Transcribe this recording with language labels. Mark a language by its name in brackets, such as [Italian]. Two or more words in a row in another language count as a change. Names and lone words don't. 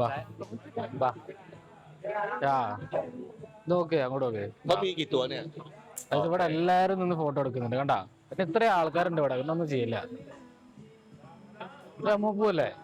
[Malayalam] നോക്കേ അങ്ങോട്ട് നോക്കേ. [Thai] เขามีกี่ตัวเนี่ย [Malayalam] അത് ഇവിടെ എല്ലാരും നിന്ന് ഫോട്ടോ എടുക്കുന്നുണ്ട് കണ്ടാ. പിന്നെ ഇത്രയും ആൾക്കാരുണ്ട് ഇവിടെ, ഒന്നും ചെയ്യില്ല. ഇത് അമ്മ പോവല്ലേ?